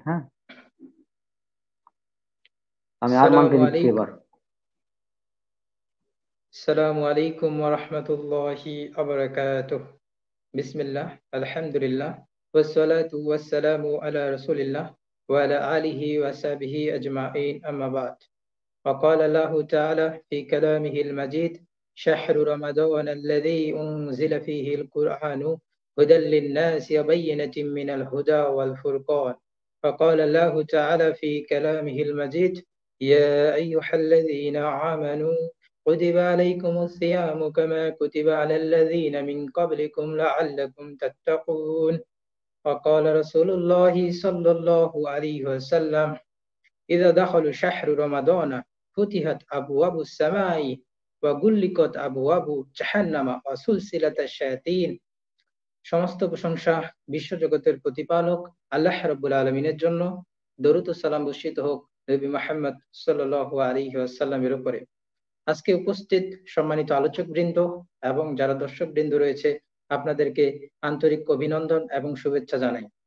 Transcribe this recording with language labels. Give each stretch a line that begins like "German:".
Bangla: হ্যাঁ, আমি আরমানকে
Arabic: আসসালামু
Bangla: দিচ্ছি
Arabic: আলাইকুম।
Bangla: এবার।
Arabic: আসসালামু আলাইকুম ওয়া রাহমাতুল্লাহি ওয়া বারাকাতুহু। বিসমিল্লাহ, আলহামদুলিল্লাহ, ওয়াসসালাতু ওয়াসসালামু আলা রাসূলিল্লাহ ওয়া আলা আলিহি ওয়া সাহবিহি আজমাইন, আম্মা বা'দ। وقال الله تعالى في كلامه المجيد: شهر رمضان الذي أنزل فيه القرآن هدى للناس وبينة من الهدى والفرقان. فقال الله تعالى في كلامه المجيد: يا أيها الذين آمنوا كتب عليكم الصيام كما كتب على الذين من قبلكم لعلكم تتقون. وقال رسول الله صلى الله عليه وسلم: إذا دخل شهر رمضان فتحت أبواب السماء وغلقت أبواب جهنم وسلسلة الشياطين.
Bangla: সমস্ত প্রশংসা বিশ্বজগতের প্রতিপালক আল্লাহ রাব্বুল আলামিনের জন্য। দরুদ ও সালাম বর্ষিত হোক নবী মুহাম্মদ সাল্লাল্লাহু আলাইহি ওয়াসাল্লামের উপরে। আজকে উপস্থিত সম্মানিত আলোচক বৃন্দ এবং যারা দর্শক বৃন্দ রয়েছে, আপনাদেরকে আন্তরিক অভিনন্দন এবং শুভেচ্ছা জানাই।